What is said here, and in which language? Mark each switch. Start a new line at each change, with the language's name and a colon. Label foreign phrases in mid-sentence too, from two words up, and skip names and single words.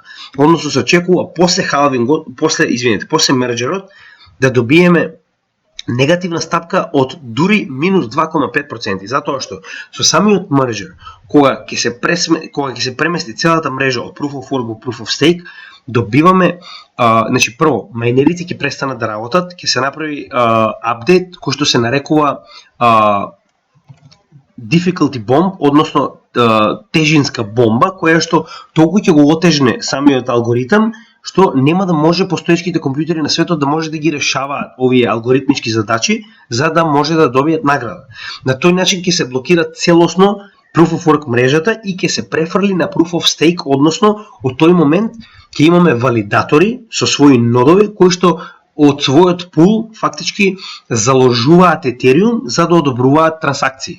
Macedonian: Односно се очекува после халвингот, после мерџерот да добиеме негативна стапка од дури минус 2,5%, затоа што со самиот мерџер, кога ќе се премести целата мрежа од
English: Proof of Work
Macedonian: во
English: Proof of Stake,
Macedonian: добиваме, значи прво, мајнерите ќе престанат да работат, ќе се направи апдейт кој што се нарекува
English: difficulty bomb,
Macedonian: односно тежинска бомба, која што толку ќе го отежне самиот алгоритам, што нема да може постоечките компјутери на светот да може да ги решаваат овие алгоритмички задачи, за да може да добијат награда. На тој начин ќе се блокира целосно
English: Proof of Work
Macedonian: мрежата и ќе се префрли на
English: Proof of Stake,
Macedonian: односно од тој момент ќе имаме валидатори со своји нодови кои што од својот пул фактички заложуваат етериум за да одобруваат трансакции.